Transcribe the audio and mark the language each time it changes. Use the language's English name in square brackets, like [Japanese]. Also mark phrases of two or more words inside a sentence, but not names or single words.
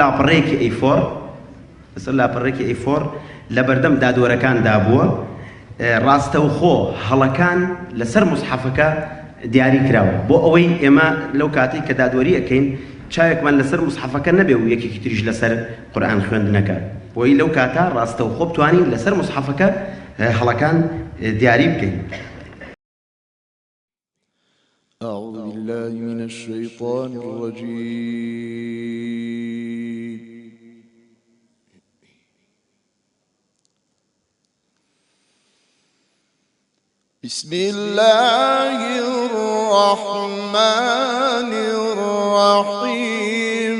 [Central Kurdish] لاپەڕەیەکی ئەی4 لە بەردەم دادوەرەکان دابووە ڕاستەوخۆ هەڵەکان لەسەر مصحەفەکە دیاری کراوە بۆ ئەوەی ئێمە لەو کاتێک کە دادوەری ئەەکەین چاوێکمان لەسەر مصحەفەکە نەبێ و یەکێکی تریش لەسەر قورئان خوێندنەکە بۆی لەو کاتە ڕاستەوخۆ بتوانین لەسەر مصحەفەکە هەڵەکان دیاری بکەین. [Arabic] أعوذ بالله من الشيطان الرجيم. بسم الله الرحمن الرحيم.